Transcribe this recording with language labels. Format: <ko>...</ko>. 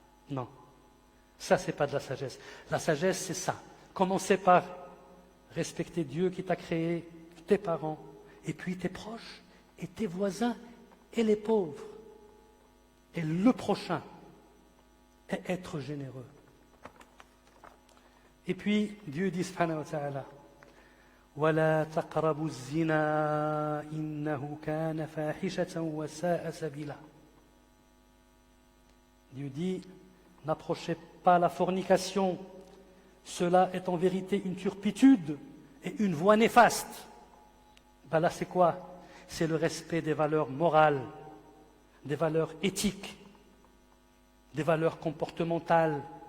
<fr>Non, ça c'est pas de la sagesse. La sagesse c'est ça. Commencer par respecter Dieu qui t'a créé, tes parents, et puis tes proches, et tes voisins, et les pauvres, et le prochain, et être généreux. Et puis Dieu dit</fr> <ar>subhanahu wa ta'ala, وَلَا تَقْرَبُوا الزِّنَا إِنَّهُ كَانَ فَاحِشَةً وَسَاءَ سَبِيلًا.</ar> <fr>Dieu dit, n'approchez pas la fornication, cela est en vérité une turpitude et une voie néfaste. Ben là c'est quoi? C'est le respect des valeurs morales, des valeurs éthiques, des valeurs comportementales.</fr>